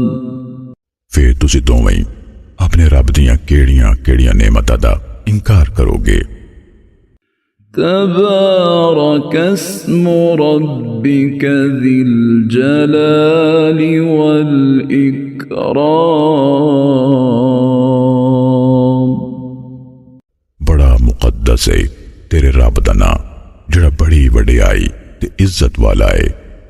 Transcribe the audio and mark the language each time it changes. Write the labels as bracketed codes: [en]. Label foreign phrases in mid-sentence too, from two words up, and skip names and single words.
[pa] پھر تسی دوویں ہی اپنے رب دیاں کیہڑیاں کیہڑیاں نعمتاں دا انکار کرو گے. [ar] تبارك اسم ربك ذي الجلال والإكرام [pa] بڑا مقدس ہے تیرے رب دا ناں جیہڑا بڑی وڈیائی تے عزت والا ہے.